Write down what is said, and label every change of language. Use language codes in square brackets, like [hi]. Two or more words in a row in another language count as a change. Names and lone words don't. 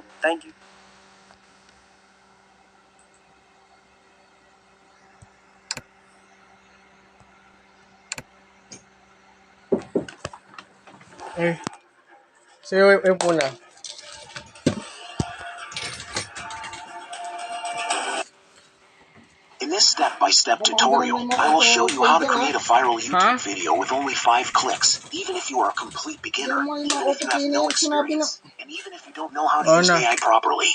[en] thank you. [tl] Sa'yo yung puna. [en] In this step-by-step tutorial, I will show you how to create a viral YouTube video with only 5 clicks, even if you are a complete beginner, even if you have no experience, and even if you don't know how to use AI properly.